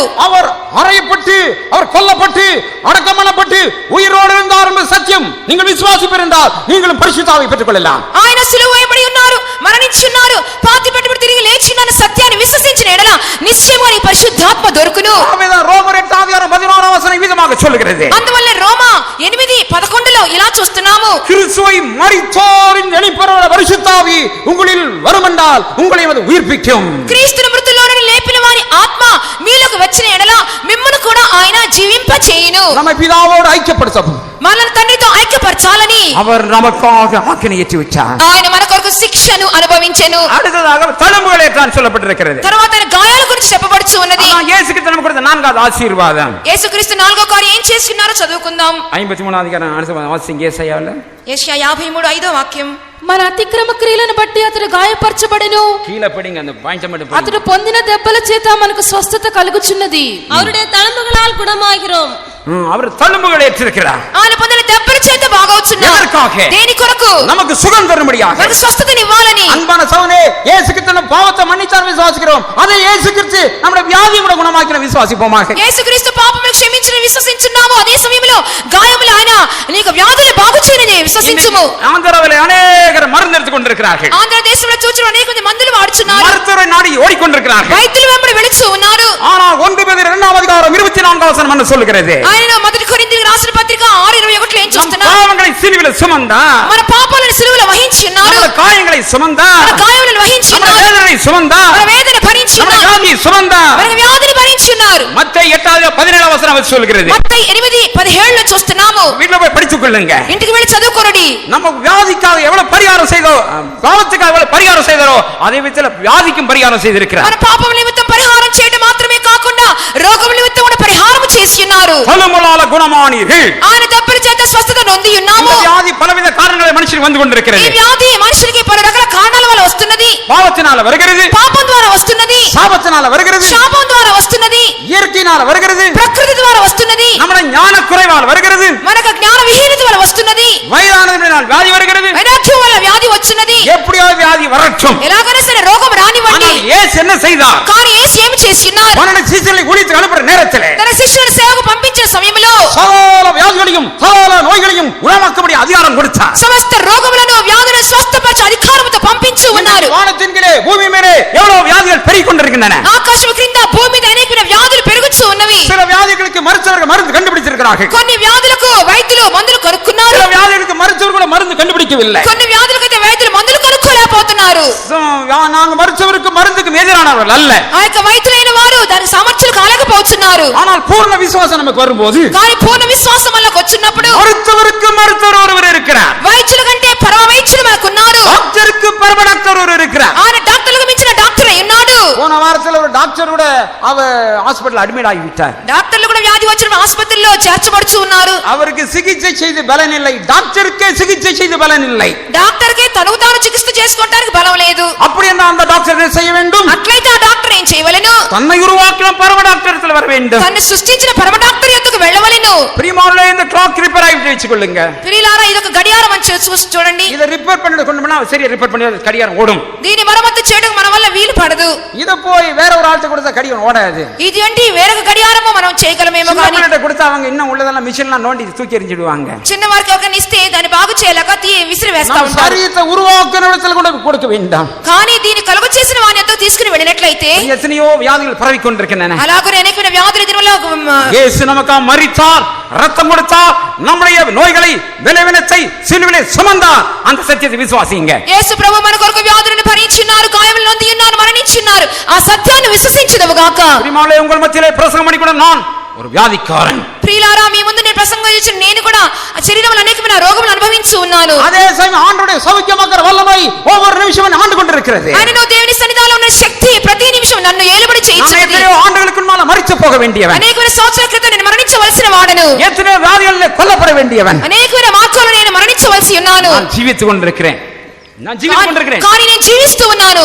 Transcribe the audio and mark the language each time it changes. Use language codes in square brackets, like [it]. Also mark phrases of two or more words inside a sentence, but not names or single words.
[ta] அவர் அறையப்பட்டு, அவர் கொல்லப்பட்டு, அடக்கம் பண்ணப்பட்டு உயிரோடு இருந்தார் என்ற சத்தியம் நீங்கள் விசுவாசிப்பீர்கள் என்றால் நீங்களும் பரிசுத்த ஆவியை பெற்றுக்கொள்ளலாம். [te] ఆయన సిలువ వేయబడి ఉన్నారు, మరణించి ఉన్నారు, పాతి పెట్టుబడి తిరిగి లేచి ఉన్న సత్యాన్ని విశ్వసించిన ఎడల నిశ్చయముగా నీ పరిశుద్ధాత్మ దొరుకును. [ta] ஆகவேதான் ரோமர் 8:16 விதமாக சொல்லுகிறது. [te] అందువల్ల రోమా 8:11లో ఇలా చూస్తున్నాము. [ta] கிறிஸ்துவை மரித்தோரின் எணிப்பவரான பரிசுத்த ஆவி உங்களில் வருமென்றால் உங்களை அது உயிர்ப்பிக்கும். [te] క్రీస్తును మృతుల్లో నుండి లేపిన వారి ఆత్మ మీలోకి వచ్చిన ఎడల మిమ్మును కూడా ఆయన జీవింప చేయును. [ta] நம்மை பிதாவோடு ஐக்கியப்படுத்தும். [te] మనల్ని తండ్రితో ఐక్యపరచాలని [ta] அவர் நமக்காக ஆக்கினை ஏற்றி வச்சார். [te] ఆయన మన కొరకు శిక్షను అనుభవించెను. [ta] அடுத்ததாக தழும்புகள் ஏற்றான் சொல்லப்பட்டிருக்கிறது. [te] తర్వాత ఆయన గాయాల గురించి చెప్పబడుచు ఉన్నది. [ta] இயேசு கிறிஸ்து நமக்கு கொடுத்த 4வது ஆசீர்வாதம். [te] యేసుక్రీస్తు 4వ కార్యం ఏం చేసుకున్నారో చదువుకుందాం. 53వ అధికారం அடுத்த వాసింగ్ యేసయ్యాలో యెషయా 53:5వ వాక్యం. మన అతిక్రమ క్రియలను బట్టి అతడు గాయపరచబడెను, [ta] கீழே படிங்க அந்த பாயிண்ட் மட்டும் படிங்க. [te] అతడు పొందిన దెబ్బల చేత మనకు స్వస్థత కలుగుచున్నది. [ta] அவருடைய தழும்புகளால் குணமாகிறோம். அவர் தழும்புகள் ஏற்றிருக்கிறார். [te] ఆయన పొందిన దెబ్బల చేత బాగవుచున్నాడు. [ta] எதற்காக? [te] దేని కొరకు? [ta] நமக்கு சுகம் தரும்படியாக. [te] మనకు స్వస్థతని ఇవ్వాలని. [ta] அன்பான சகோதரனே, இயேசு கிறிஸ்து நம் பாவத்தை மன்னித்தார் விசுவாசிக்கிறோம். அதே இயேசு கிறிஸ்து நம்முடைய வியாதியை கூட குணமாக்கின விசுவாசிப்போமாக. [te] యేసుక్రీస్తు పాపములను క్షమించిన విశ్వసించున్నాము. అదే సమయంలో గాయములు ఆయన నీకు వ్యాధులు బాగు చేయని విశ్వసించుము. [ta] ஆந்திராவில் அநேகர் மருந்து எடுத்துக் கொண்டிருக்கிறார்கள். [te] ఆంధ్ర దేశంలో చూచిన అనేక మంది మందులు వాడుచున్నారు. [ta] மருத்துவரை நாடி ஓடிக்கொண்டிருக்கிறார்கள். [te] వైద్యుల వెంబడి వెళుచు ఉన్నారు. [ta] ஆனால் 1 பேதுரு 2వ அதிகாரம் [te] 24వ వచనం [ta] என்ன சொல்லுகிறது? [te] ఆయన మొదటి కొరింథీయులకు రాసిన పత్రిక 6:21లో ఏం చూస్తున్నాం? [ta] பாவங்களை சிலுவையில் சுமந்தார். [te] మన పాపాలను సిలువలో వహించి ఉన్నారు. [ta] మన காயங்களை சுமந்தார். [te] మన గాయములను వహించి మన ఉన్నారు. [ta] வேதனை சுமந்தார். [te] మన వేదన భరించి మన ఉన్నారు. [ta] வியாதியை சுமந்தார். [te] మన వ్యాధిని భరించి ఉన్నారు. [ta] மத்தேயு 8:17 వచనం அது சொல்லுகிறது. [te] మత్తయి 8:17లో చూస్తున్నాము. [ta] வீட்ல போய் படித்துக் கொள்ளுங்க. [te] ఇంటికి వెళ్ళి చదువుకోండి. [ta] நம்ம வியாதிக்காக எவ்வளவு பரிகாரம் செய்தோ, பாவத்துக்காக எவ்வளவு பரிகாரம் செய்தாரோ அதே விதத்தில் வியாதிக்கும் பரிகாரம் செய்திருக்கிறார். [te] మన పాపం నిమిత్తం పరిహారం చేయడం మాత్రమే కాకుండా రోగం నిమిత్తం కూడా పరిహారం చేసి ఉన్నారు. [ta] பலமுலால குணமானீர்கள். [te] ఆయన దెబ్బల చేత స్వస్థత నొంది ఉన్నాము. [ta] இந்த வியாதி பலவித காரணங்களை மனுஷனுக்கு வந்து [te] ఈ [ta] கொண்டிருக்கிறது. [te] వ్యాధి మనుషులకి పలు రకాల కారణాల వల్ల వస్తున్నది. [ta] பாவத்தினால வருகிறது, [te] పాపం ద్వారా వస్తున్నది, [ta] சாபத்தினால வருகிறது, [te] శాపం ద్వారా వస్తున్నది, [ta] இயற்கையினால வருகிறது, [te] ప్రకృతి ద్వారా వస్తున్నది, [ta] நம்முடைய ஞான குறைவால் வருகிறது, [te] మనకు జ్ఞాన విహీనత వల్ల వస్తున్నది, [ta] வயதானதினால் வியாதி வருகிறது. [te] వైరాగ్యం వల్ల వ్యాధి వచ్చినది. [ta] எப்படியாவது வியாதி வரட்டும். [te] ఎలాగైనా సరే రోగం రానివ్వండి. [ta] ஆனால் இயேசு என்ன செய்தார்? [te] కానీ యేసు ఏమి చేస్తున్నారు? [ta] 12 శిష్యుల్ని ஊழியத்துக்கு அனுப்புற நேரத்திலே [te] తన శిష్యులను సేవకు పంపించిన సమయంలో [ta] சகல வியாதிகளையும் சகல நோய்களையும் குணமாக்கும்படி அதிகாரம் கொடுத்தார். [te] సమస్త రోగములను వ్యాధులను స్వస్థపరిచే అధికారముతో పంపించి ఉన్నారు. [ta] வானத்தின் கீழே பூமி மேலே எவ்வளவு வியாதிகள் பெருகிக் கொண்டிருக்கின்றன. [te] ఆకాశం క్రింద భూమి మీద అనేక వ్యాధులు పెరుగుచూ ఉన్నవి. [ta] சில வியாதிகளுக்கு மருத்துவர்கள் மருந்து கண்டுபிடிச்சிருக்கிறார்கள். [te] కొన్ని వ్యాధులకు వైద్యులు మందులు కనుక్కున్నారు. [ta] சில வியாதிகளுக்கு மருத்துவர்கள் மருந்து கண்டுபிடிக்கவில்லை. [te] కొన్ని వ్యాధులకైతే వైద్యులు మందులు కనుక్కోలేకపోతున్నారు. [ta] நாங்க மருத்துவருக்கு மருந்துக்கு எதிரானவர்கள் அல்ல. [te] ఆ యొక్క వైద్యులైన వారు దాని సామర్థ్యాలు కాలేకపోతున్నారు. [ta] ஆனால் பூர்ண விசுவாசம் நமக்கு வரும்போது [te] కానీ పూర్ణ విశ్వాసం వల్లకు వచ్చినప్పుడు [ta] மருத்துவருக்கு மருத்துவர் ஒருவர் இருக்கிறார். [te] వైద్యుల కంటే పరమ వైద్యులు మనకున్నారు. [ta] டாக்டருக்கு பரம டாக்டர் ஒருவர் இருக்கிறார். [te] ఆయన డాక్టర్లకు మించిన డాక్టర్ అయి ఉన్నాడు. [ta] போன வாரத்தில் ஒரு டாக்டர் கூட அவ [en] hospital admit [ta] ஆகிவிட்டார். [te] డాక్టర్లు కూడా వ్యాధి వచ్చిన ఆసుపత్రిలో చేర్చబడుచు ఉన్నారు. [ta] அவருக்கு சிகிச்சை செய்து பலன் இல்லை, டாக்டருக்கே சிகிச்சை செய்து பலன் இல்லை. [te] డాక్టర్కి తనకు తాను చికిత్స చేసుకోవడానికి బలం లేదు. [ta] அப்படி என்றால் அந்த டாக்டர் என்ன செய்ய வேண்டும்? [te] అట్లయితే ఆ డాక్టర్ ఏం చేయవలెను? [ta] தன்னை உருவாக்கின பரம டாக்டர் வர வேண்டும். [te] తను సృష్టించిన పరమ డాక్టర్ యొద్దకు వెళ్ళవలెను. [ta] பிரியமானவர்களே, இந்த [en] clock repair [ta] ஆயிட்டு வெச்சுக்கொள்ளுங்க. [te] ప్రియులారా, ఇది ఒక గడియారం అని చూసి చూడండి. [ta] இத ரிப்பேர் பண்ணி கொண்டு போனா சரியா ரிப்பேர் பண்ணி கடிகாரம் ஓடும். [te] దీని మరమ్మతు చేయడం మన వల్ల వీలు పడదు. [ta] இத போய் வேற ஒரு ஆள்கிட்ட கொடுத்தா கடிகாரம் ஓடாது. [te] ఇది అంటే వేరొక గడియారము మనం చేయగలమేమో కానీ [ta] சின்னவங்கள்ட்ட கொடுத்தா அவங்க இன்னும் உள்ளதெல்லாம் மிஷின்லாம் நோண்டி தூக்கி எறிஞ்சிடுவாங்க. [te] చిన్నవారికి ఒక ఇస్తే దాన్ని బాగు చేయలేక విసిరి వేస్తా [ta] நம்ம [te] ఉంటారు. [ta] சரீரத்தை உருவாக்குன இடத்துல கூட கொடுக்க வேண்டாம். [te] కానీ దీని కలుగు కలుగు చేసిన వాని యొద్దకు తీసుకుని వెళ్ళినట్లయితే [ta] எத்தனையோ வியாதிகள் பரவி கொண்டிருக்கின்றன. [te] అలాగనే అనేకమైన వ్యాధుల దీనివల్ల [ta] இயேசு நமக்காக மரித்தார், ரத்தம் கொடுத்தார், நம்முடைய நோய்களை விளைவினத்தை சிலுவிலே சுமந்தார். அந்த சத்தியத்தை விசுவாசிங்க. [te] యేసు ప్రభు మన కొరకు వ్యాధులను భరించున్నారు, గాయములు నొంది ఉన్నారు, మరణించున్నారు. ఆ సత్యాన్ని విశ్వసించుదముగాక. [ta] ప్రియమాలే உங்கள் மத்தியிலே பிரசங்கம் பண்ணி கூட நான் ஒரு வியாதிக்காரன். [te] ప్రియులారా, మీ ముందు నేను ప్రసంగం చేసిన నేను కూడా ఆ శరీరంలో అనేకమైన రోగములు అనుభవించి ఉన్నాను. [ta] அதே சமயம் ஆண்டவருடைய சௌக்கியமாக்குற வல்லமை ஒவ்வொரு நிமிஷமும் ஆண்டு கொண்டிருக்கிறது. [te] ఆయనను దేవుని సన్నిధానంలో ఉన్న శక్తి ప్రతి నిమిషం నన్ను ఏలుబడి చేయించున్నది. [ta] எத்தனையோ ஆண்டுகளுக்கு முன்னால மரித்து போக வேண்டியவன், [te] అనేకమైన సంవత్సరాల క్రితం నేను మరణించవలసిన వాడను, [ta] எத்தனையோ வியாதிகளிலே கொல்லப்பட வேண்டியவன், [te] అనేకమైన మార్గాల్లో నేను మరణించవలసి ఉన్నాను. [ta] நான் ஜீவித்துக் கொண்டிருக்கிறேன். [te] కానీ నేను జీవిస్తూ ఉన్నాను.